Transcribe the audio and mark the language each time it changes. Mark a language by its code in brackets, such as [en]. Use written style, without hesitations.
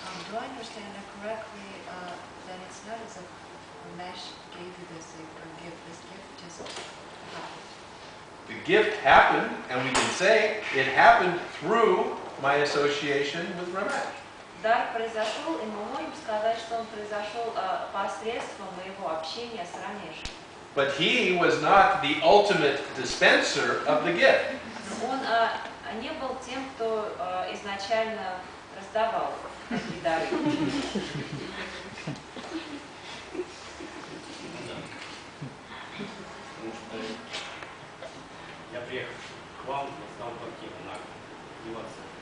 [en] Do I understand that correctly? That it's not as if Mesh gave you this gift. This gift just happened. The gift happened, and we can say it happened through my association with Ramesh. [ru] Дар произошел, и мы можем сказать, что он произошел посредством моего общения с Рамешем. [en] But he was not the ultimate dispenser of the gift. [ru] Он не был тем, кто изначально раздавал такие дары. Потому что я приехал к вам, стал квартиру на деваться.